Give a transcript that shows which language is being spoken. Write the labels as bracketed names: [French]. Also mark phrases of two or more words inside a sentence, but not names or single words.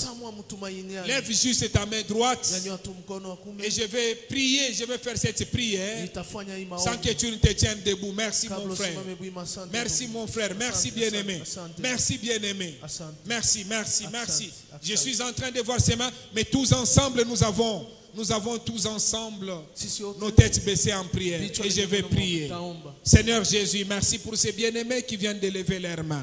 [Swahili] Samwa mtumaini. [French] Lève juste ta main droite [Swahili] Nyanyua tu mkono wa kume. [French] et je vais prier, je vais faire cette prière [Swahili] Nitafanya hii maombi. [French] sans que tu ne te tiennes debout. Merci [Swahili] Kabla [French] mon frère. [Swahili] usimame wima. Asante. [French] Merci mon frère, merci [Swahili] Asante, [French] bien-aimé. [Swahili] asante. [French] Merci bien-aimé. [Swahili] Asante. [French] Merci, merci, [Swahili] Asante, [French] merci. [Swahili] asante. [French] Je suis en train de voir ces mains, mais tous ensemble, nous avons tous ensemble [Swahili] Sisi wote [French] nos têtes baissées en prière. [Swahili] vichwa [French] Et je vais [Swahili] vyetu [French] prier. [Swahili] taomba. [French] Seigneur Jésus, merci pour ces bien-aimés qui viennent de lever leurs mains.